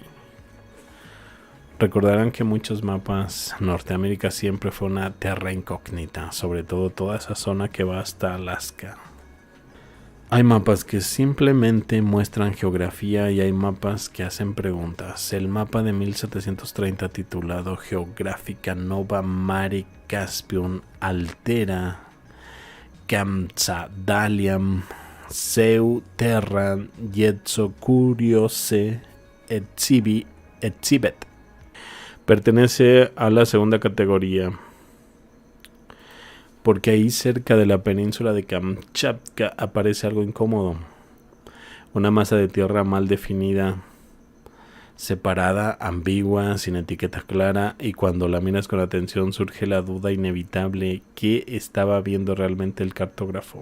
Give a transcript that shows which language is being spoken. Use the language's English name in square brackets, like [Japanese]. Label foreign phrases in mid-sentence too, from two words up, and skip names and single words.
[Spanish] Recordarán que muchos mapas Norteamérica siempre fue una [Latin] terra incógnita, [Spanish] sobre todo toda esa zona que va hasta Alaska. Hay mapas que simplemente muestran geografía y hay mapas que hacen preguntas. El mapa de 1730 titulado Geográfica Nova Mare Caspium Altera Kamtsatdaliam Seu Terran Jetso Curiose Exhibet pertenece a la segunda categoría, porque ahí cerca de la península de Kamchatka aparece algo incómodo. Una masa de tierra mal definida, separada, ambigua, sin etiqueta clara, y cuando la miras con atención surge la duda inevitable: ¿qué estaba viendo realmente el cartógrafo?